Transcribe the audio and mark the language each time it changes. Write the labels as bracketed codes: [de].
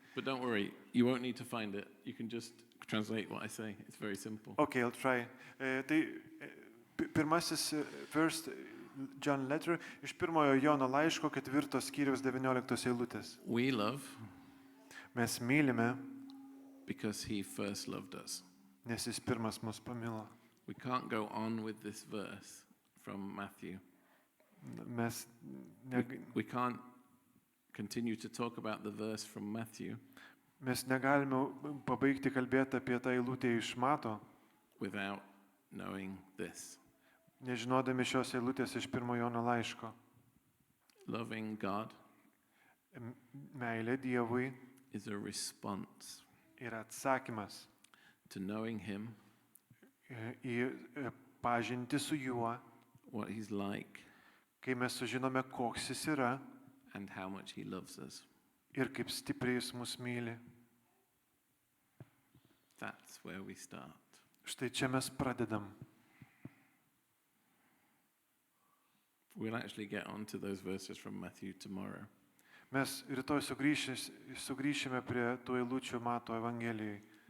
[en] But don't worry, you won't need to find it. You can just translate what I say. It's very simple. Okay, I'll try. [lt] Tai pirmasis [en] First John letter [lt] iš pirmojo Jono laiško 4 skyriaus 19 eilutės. [en] We love [lt] Mes mylime, [en] because he first loved us. [lt] nes jis pirmas mus pamilo. [en] We can't go on with this verse from Matthew. [lt] Mes [en] We can't continue to talk about the verse from Matthew [lt] negalime pabaigti kalbėti apie tą eilutę iš Mato, [en] without knowing this. [lt] nežinodami šios eilutės iš pirmo Jono laiško. [en] Loving God [lt] Meilė Dievui [en] is a response [lt] yra atsakymas [en] to knowing him, [lt] į pažintį su juo, [en] what he's like, [lt] kai mes sužinome, koks jis yra [en] and how much he loves us. [lt] ir kaip stipriai jis mus myli. [en] That's where we start. [lt] Štai čia mes pradedam. [en] We'll actually get onto those verses from Matthew tomorrow. [lt] Mes rytoj sugrįšime prie tų eilučių Mato Evangelijai.